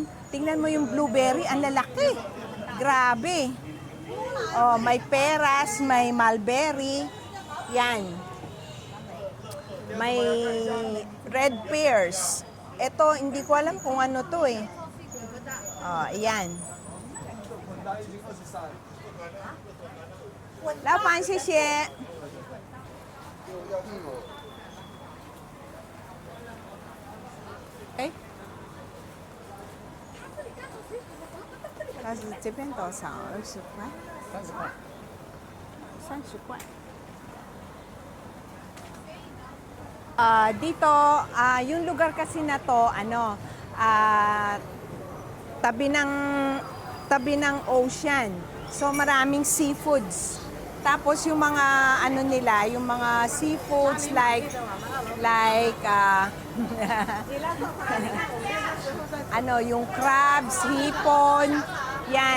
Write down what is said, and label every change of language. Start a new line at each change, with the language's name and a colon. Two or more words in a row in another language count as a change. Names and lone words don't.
Filipino: Tingnan mo yung blueberry, ang lalaki. Grabe. Oh, may peras, may mulberry. Yan. May red pears. Ito, hindi ko alam kung ano to eh. Oh, ayan. Lapan, xie. Eh?
Chinese: 它是这边多少？20块 30块。
Filipino: ？30 块。Dito, yung lugar kasi na to, tabi ng ocean. So maraming seafoods. Tapos yung mga nila, yung mga seafoods like yung crabs, hipon, yan.